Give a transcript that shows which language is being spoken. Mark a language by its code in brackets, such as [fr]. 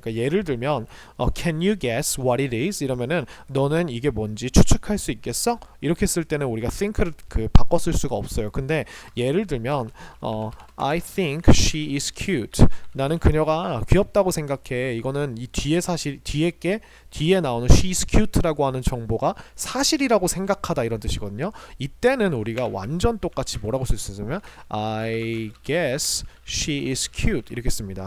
[ko] 그러니까 예를 들면 [en] can you guess what it is? [ko] 이러면은 너는 이게 뭔지 추측할 수 있겠어? 이렇게 쓸 때는 우리가 think를 바꿔 쓸 수가 없어요. 근데 예를 들면 [en] I think she is cute. [ko] 나는 그녀가 귀엽다고 생각해. 이거는 이 뒤에 뒤에 나오는 [en] she is cute [ko] 라고 하는 정보가 사실이라고 생각하다 이런 뜻이거든요. 이때는 우리가 완전 똑같이 뭐라고 쓸 수 있으면 [en] I guess she is cute [ko] 이렇게 씁니다.